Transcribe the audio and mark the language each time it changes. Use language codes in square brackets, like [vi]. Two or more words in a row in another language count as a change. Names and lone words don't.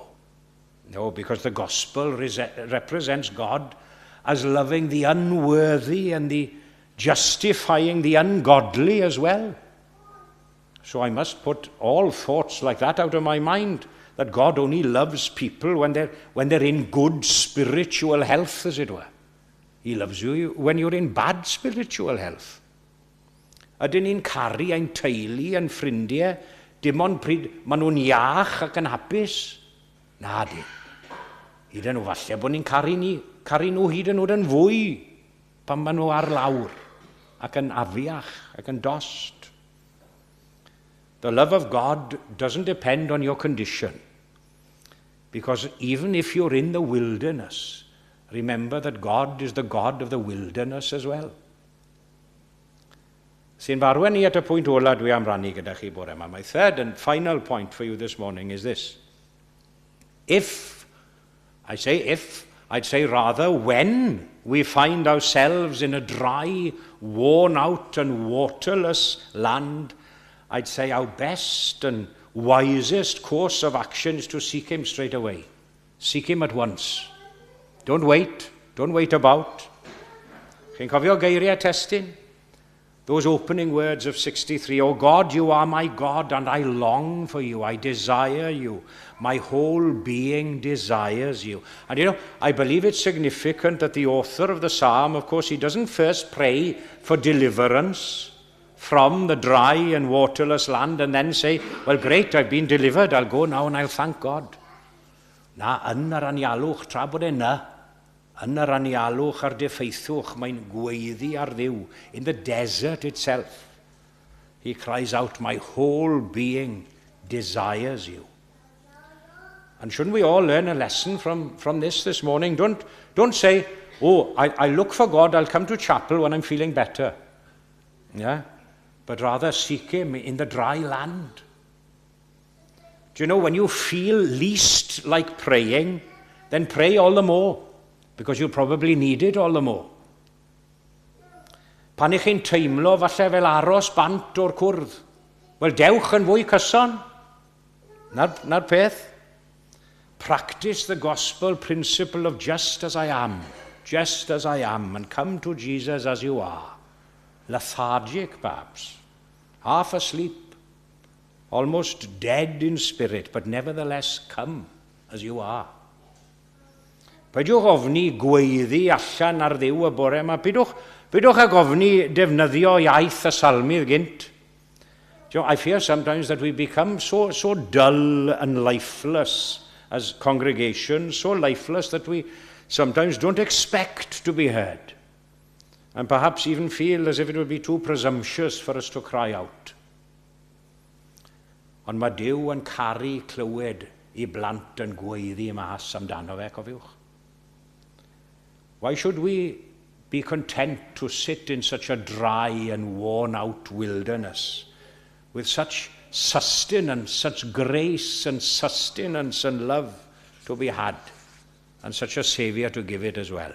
[en] No, because the gospel represents God as loving the unworthy and the justifying the ungodly as well. So I must put all thoughts like that out of my mind, that God only loves people when they're in good spiritual health, as it were. He loves you when you're in bad spiritual health. [cy] Ydyn ni'n caru ein teulu, ein ffrindiau, dim ond pryd maen nhw'n iach ac yn hapus. Na di. Hyd yn nhw falle bod ni'n caru nhw hyd yn oed yn fwy pan maen nhw ar lawr ac yn afiach ac yn dost. [en] The love of God doesn't depend on your condition. Because even if you're in the wilderness, remember that God is the God of the wilderness as well. [cy] Sy'n farwen ni at y pwynt ola dwi am rannu gyda chi bore yma. [en] My third and final point for you this morning is this. If, I'd say rather when we find ourselves in a dry, worn out and waterless land, I'd say our best and wisest course of action is to seek him straight away. Seek him at once. Don't wait about. [cy] Chi'n cofio geiriau testyn? [en] Those opening words of 63, "Oh God, you are my God, and I long for you. I desire you. My whole being desires you." And you know, I believe it's significant that the author of the psalm, of course, he doesn't first pray for deliverance from the dry and waterless land and then say, "Well, great, I've been delivered. I'll go now and I'll thank God." [cy] Na, yn yr anialwch, tra bod e na, yn yr anialwch ar diffeithwch, mae'n gweiddi ar Dduw. [en] In the desert itself, he cries out, "My whole being desires you." And shouldn't we all learn a lesson from this morning? Don't say, "Oh, I look for God, I'll come to chapel when I'm feeling better." Yeah? But rather seek him in the dry land. Do you know, when you feel least like praying, then pray all the more, because you'll probably need it all the more. [cy] Pan ych chi'n teimlo falle fel aros bant o'r cwrdd, wel, dewch yn fwy cyson. Na'r peth. [en] Practice the gospel principle of just as I am, and come to Jesus as you are. Lethargic, perhaps, half asleep, almost dead in spirit, but nevertheless come as you are. [cy] Peidiwch ofni gweiddi allan ar Dduw y bore yma. Peidiwch ag ofni defnyddio iaith y salmydd gynt. [en] I fear sometimes that we become so dull and lifeless as congregations, so lifeless that we sometimes don't expect to be heard, and perhaps even feel as if it would be too presumptuous for us to cry out. [cy] Ond mae Duw yn caru clywed I blant yn gweiddi mas amdano fe, cofiwch. [en] Why should we be content to sit in such a dry and worn-out wilderness with such sustenance, such grace and sustenance and love to be had, and such a Saviour to give it as well?